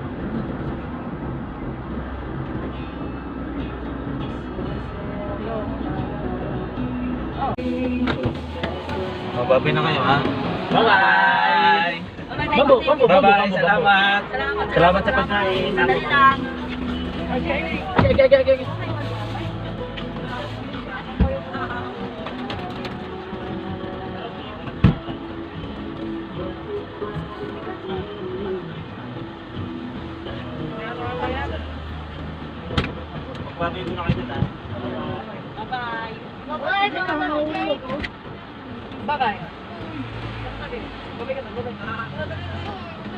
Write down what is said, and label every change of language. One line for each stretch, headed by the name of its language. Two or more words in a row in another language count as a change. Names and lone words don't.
Filipino: Mababi na kayo ha. Bye-bye! Bambu, bambu, bambu, Bye-bye, bambu, salamat. Salamat sa pagkain. Sandali lang. Okay. Magbabi mo na kayo dyan ha. Bye-bye. Bye-bye. Bye-bye. Bye-bye ka na, bye-bye.